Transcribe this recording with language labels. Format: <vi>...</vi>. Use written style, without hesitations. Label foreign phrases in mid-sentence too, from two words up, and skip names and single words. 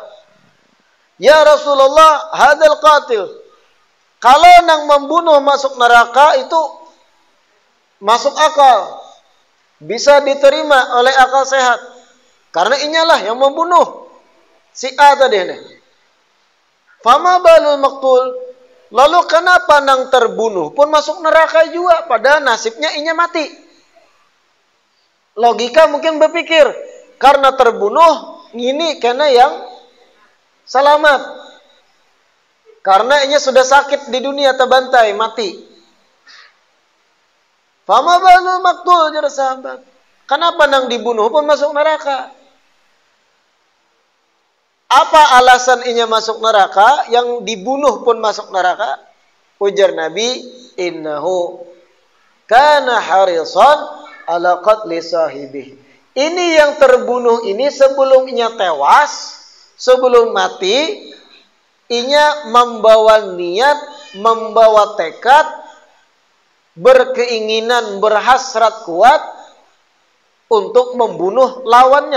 <ar>يا رسول الله هذا القاتل.</ar> <bjn>Kalau nang membunuh masuk neraka itu masuk akal. Bisa diterima oleh akal sehat. Karena inyalah yang membunuh.</bjn> <id>Si A tadi ini.</id> <ar>فما بال المقتول.</ar> <bjn>Lalu kenapa nang terbunuh pun masuk neraka juga, padahal nasibnya inya mati?</bjn> <id>Logika mungkin berpikir, karena terbunuh, ini karena yang selamat.</id> <bjn>Karena inya sudah sakit di dunia, terbantai, mati.</bjn> <ar>فما بال المقتول,</ar> <id>jadi sahabat.</id> <bjn>Kenapa nang dibunuh pun masuk neraka? Apa alasan inya masuk neraka?</bjn> <id>Yang dibunuh pun masuk neraka?</id> <bjn>Ujar Nabi,</bjn> <ar>إنه كان حريصا على قتل صاحبه.</ar> <bjn>Ini yang terbunuh ini sebelum inya tewas, sebelum mati, inya membawa niat, membawa tekad, berkeinginan, berhasrat kuat untuk membunuh lawannya.</bjn>